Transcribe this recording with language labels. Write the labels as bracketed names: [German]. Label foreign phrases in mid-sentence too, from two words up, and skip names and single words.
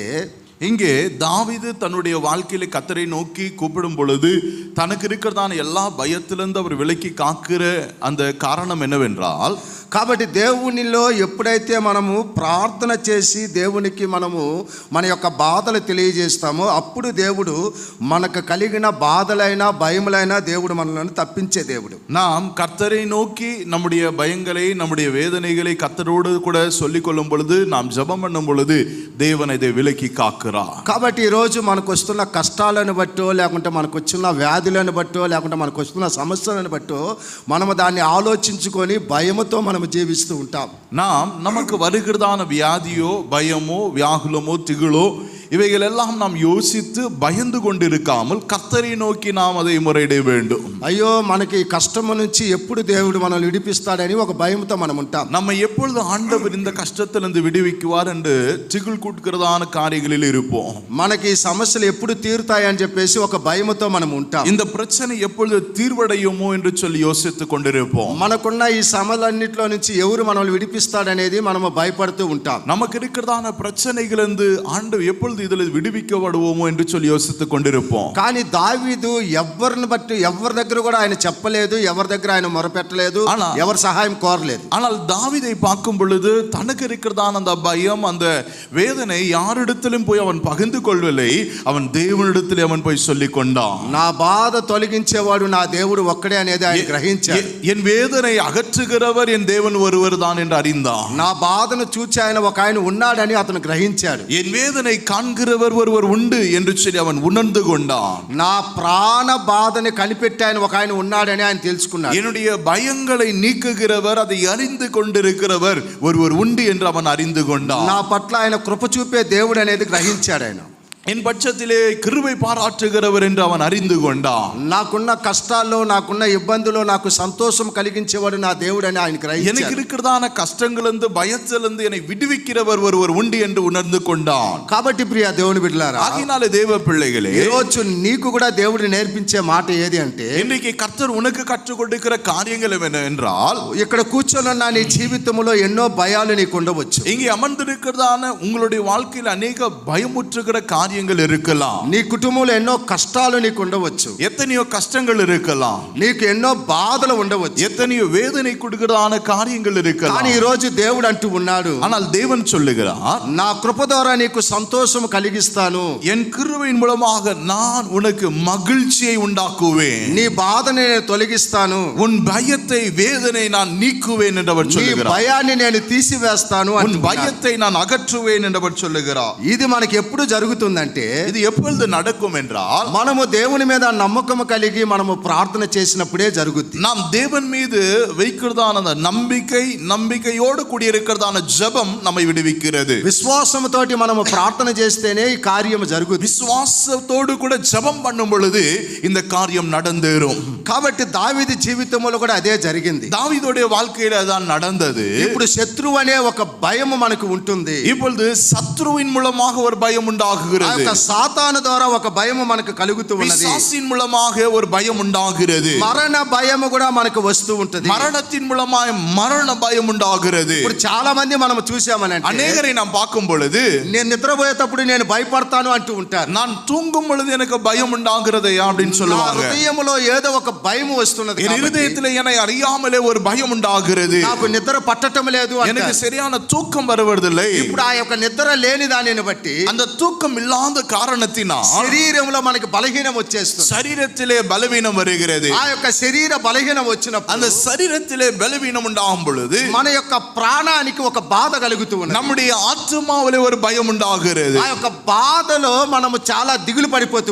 [Tamil] இங்கே தாவீது தன்னுடைய வாழ்க்கையில கர்த்தரை நோக்கி கூப்பிடும் பொழுது தனக்கு இருக்கிறதான எல்லா பயத்திலிருந்து அவர் விலக்கி காக்கிற அந்த காரணம் என்னவென்றால், [Telugu] కాబట్టి దేవునిలో ఎప్పుడైతే మనము ప్రార్థన చేసి దేవునికి మనము మన యొక్క బాధలు తెలియజేస్తామో అప్పుడు దేవుడు మనకు కలిగిన బాధలైనా భయములైనా దేవుడు మనల్ని తప్పించే దేవుడు. [Tamil] நாம் கர்த்தரை நோக்கி நம்முடைய பயங்களை, நம்முடைய வேதனைகளை கர்த்தரோடு கூட சொல்லிக் கொள்ளும் பொழுது, நாம் ஜெபம் பண்ணும் பொழுது தேவன் இதை விலக்கி காக்கிறார். [Telugu] కాబట్టి ఈరోజు మనకు వస్తున్న కష్టాలను బట్టో, లేకుంటే మనకు వచ్చిన వ్యాధులను బట్టో, లేకుంటే మనకు వస్తున్న సమస్యలను బట్టో మనము దాన్ని ఆలోచించుకొని భయముతో మనం జీవిస్తూ ఉంటాం. [Tamil] நாம் நமக்கு வருகிறதான வியாதியோ, பயமோ, வியாகுலமோ, திகிலோ இவைகள் எல்லாம் நாம் யோசித்து பயந்து கொண்டிருக்காமல் கர்த்தரை நோக்கி நாம் அதை முறையிட வேண்டும். [Telugu] అయ్యో మనకి కష్టము నుంచి ఎప్పుడు దేవుడు మనల్ని విడిపిస్తాడని ఒక భయంతో మనం ఉంటాం. [Tamil] நம்ம எப்பொழுது ஆண்டவர் இந்த கஷ்டத்திலிருந்து விடுவிக்குவார் என்று திகில் கூட்டுகிறதான காரியங்களில் இருப்போம். [Telugu] మనకి సమస్యలు ఎప్పుడు తీరుతాయని చెప్పేసి ఒక భయంతో మనం ఉంటాం. [Tamil] இந்த பிரச்சனை எப்பொழுது தீர்வடையுமோ என்று சொல்லி யோசித்துக் கொண்டிருப்போம். [Telugu] మనకున్న ఈ సమలన్నిట్లో నుంచి ఎవరు మనల్ని విడిపిస్తాడనేది మనము భయపడుతూ ఉంటాం. [Tamil] நமக்கு இருக்கிறதான பிரச்சனைகளிலிருந்து ஆண்டவர் எப்பொழுது இதில் விடுவிக்கப்படுவோமோ என்று சொல்லி யோசித்துக் கொண்டிருப்போம். [Telugu] కానీ దావీదు ఎవరిని బట్టి ఎవరి దగ్గర కూడా ఆయన చెప్పలేదు, ఎవరి దగ్గర ఆయన మొరపెట్టలేదు, ఎవరి సహాయం కోరలేదు. [Tamil] ஆனால் தாவீதை பார்க்கும் பொழுது தனக்கு இருக்கிறதான அந்த பயம், அந்த வேதனை யாரிடத்திலும் போய் அவன் பகிர்ந்து கொள்ளவில்லை. அவன் தேவனிடத்தில் அவன் போய் சொல்லிக் கொண்டான். [Telugu] నా బాధ తొలగించేవాడు నా దేవుడు ఒక్కడే అనేది ఆయన గ్రహించాడు. [Tamil] என் வேதனை అగற்றுகிறவர் என் தேவன் ஒருவர் தான் என்று அறிந்தான். [Telugu] నా బాధను చూచి ఆయన ఒక ఆయన ఉన్నాడని అతను గ్రహించాడు. [Tamil] என் வேதனை காண்கிறவர் ஒருவர் உண்டு என்று சொல்லி அவன் உணர்ந்து கொண்டான். [Telugu] నా ప్రాణ బాధని కనిపెట్టి ఆయన ఒక ఆయన ఉన్నాడని ఆయన తెలుసుకున్నాడు. [Tamil] என்னுடைய பயங்களை நீக்குகிறவர், அதை அறிந்து கொண்டிருக்கிறவர் ஒருவர் உண்டு என்று அவன் அறிந்து கொண்டான். [Telugu] నా పట్ల ఆయన కృప చూపే దేవుడు అనేది గ్రహించాడు ఆయన. [Tamil] என் பட்சத்திலே கிருபை பாராட்டுகிறவர் என்று அவன் அறிந்து கொண்டான். [Telugu] నాకున్న కష్టాల్లో నాకున్న ఇబ్బందులో నాకు సంతోషం కలిగించేవాడు నా దేవుడని ఆయన [Tamil] எனக்கு [Telugu] గ్రహించాడు. [Tamil] இருக்கிறதான கஷ்டங்களிலிருந்து பயத்திலிருந்து என்னை விடுவிக்கிறவர் ஒருவர் உண்டு என்று உணர்ந்து கொண்டான். [Telugu] కాబట్టి ప్రియ దేవుని బిడ్డలారా, [Tamil] ஆகினாலே தேவ பிள்ளைகளே, [Telugu] ఈ రోజు నీకు కూడా దేవుడు నేర్పించే మాట ఏది అంటే, [Tamil] இன்றைக்கு கர்த்தர் உனக்கு கற்றுக் கொடுக்கிற காரியங்கள் என்னவென்றால், [Telugu] ఇక్కడ కూర్చొని నీ జీవితంలో ఎన్నో భయాలు నీకు ఉండవచ్చు. [Tamil] இங்கே அமர்ந்திருக்கிறதான உங்களுடைய வாழ்க்கையில் அநேக பயமுற்றுகிற காரியங்கள் இருக்கலாம். [Telugu] నీ కుటుంబంలో ఎన్నో కష్టాలు నీకు ఉండవచ్చు. [Tamil] எத்தனையோ கஷ்டங்கள் இருக்கலாம். [Telugu] నీకు ఎన్నో బాధలు ఉండవచ్చు. [Tamil] எத்தனையோ வேதனை கொடுக்கிறதான காரியங்கள் [Telugu] కానీ [Tamil] இருக்கலாம். [Telugu] ఈ రోజు దేవుడు అంటూ ఉన్నాడు, [Tamil] ஆனால் தேவன் சொல்லுகிறார், [Telugu] నా కృప ద్వారా నీకు సంతోషం కలిగిస్తాను, [Tamil] என் கிருபையின் மூலமாக நான் உனக்கு மகிழ்ச்சியை உண்டாக்குவேன், [Telugu] నీ బాధని నేను తొలగిస్తాను, [Tamil] உன் பயத்தை வேதனை நான் நீக்குவேன் என்று அவர் [Telugu] నీ [Tamil] சொல்லுகிறார். [Telugu] భయాన్ని నేను తీసివేస్తాను [Tamil] உன் [Telugu] అంటున్నాడు. [Tamil] பயத்தை நான் அகற்றுவேன் என்று அவர் சொல்லுகிறார். [Telugu] ఇది మనకి ఎప్పుడు జరుగుతుందంటే, [Tamil] இது எப்பொழுது நடக்கும் என்றால், [Telugu] మనము దేవుని మీద నమ్మకం కలిగి మనము ప్రార్థన చేసినప్పుడే జరుగుద్ది. [Tamil] நாம் தேவன் மீது வைக்கிறதான அந்த நம்பிக்கையோடு கூடியிருக்கிறதான ஜெபம் நம்மை விடுவிக்கிறது. [Telugu] విశ్వాసంతోటి మనము ప్రార్థన చేస్తేనే ఈ కార్యం జరుగుద్ది. [Tamil] விசுவாசத்தோடு கூட ஜெபம் பண்ணும் பொழுது இந்த காரியம் நடந்தேறும். [Telugu] కాబట్టి దావీదు జీవితంలో కూడా అదే జరిగింది. [Tamil] தாவீதுடைய வாழ்க்கையில அதான் நடந்தது. [Telugu] ఇప్పుడు శత్రువు అనే ఒక భయం మనకు ఉంటుంది. [Tamil] இப்பொழுது சத்ருவின் மூலமாக ஒரு பயம் [Telugu] ఆ [Tamil] உண்டாகுகிறது. [Telugu] యొక్క సాతాను ద్వారా ఒక భయం మనకు కలుగుతూ ఉన్నది. [Tamil] பிசாசின் மூலமாக ஒரு பயம் உண்டாகிறது. [Telugu] మరణ భయం కూడా మనకు వస్తూ ఉంటుంది. [Tamil] மரணத்தின் மூலமாக மரண பயம் உண்டாகிறது. [Telugu] ఇప్పుడు చాలా మంది మనం చూసామనంటే, [Tamil] அநேகரை நாம் பார்க்கும் பொழுது, [Telugu] నేను నిద్రపోయేటప్పుడు నేను భయపడతాను అంటూ ఉంటారు. [Tamil] நான் தூங்கும் பொழுது எனக்கு பயம் உண்டாகிறதையா அப்படின்னு [Telugu] నా [Tamil] சொல்லுவாங்க. [Telugu] హృదయంలో ఏదో ఒక భయం వస్తున్నది [Tamil] என் [Telugu] కాబట్టి [Tamil] இருதயத்தில் என்னை அறியாமலே ஒரு பயம் உண்டாகிறது. [Telugu] నాకు నిద్ర పట్టటం లేదు [Tamil] எனக்கு [Telugu] అంటారు. [Tamil] சரியான தூக்கம் வருவதில்லை. [Telugu] ఇప్పుడు ఆ యొక్క నిద్ర లేని దానిని బట్టి [Tamil] அந்த தூக்கம் இல்லாத காரணத்தினால் [Telugu] శరీరంలో మనకి బలహీనం వచ్చేస్తుంది. [Tamil] சரீரத்திலே பலவீனம் வருகிறது. [Telugu] ఆ యొక్క శరీర బలహీనం వచ్చినప్పుడు [Tamil] அந்த சரீரத்திலே பலவீனம் உண்டாகும் பொழுது [Telugu] మన యొక్క ప్రాణానికి ఒక బాధ కలుగుతూ ఉన్నది. [Tamil] நம்முடைய ஆத்மாவிலே ஒரு பயம் உண்டாகிறது. [Telugu] ఆ యొక్క బాధలో మనము చాలా దిగులు పడిపోతూ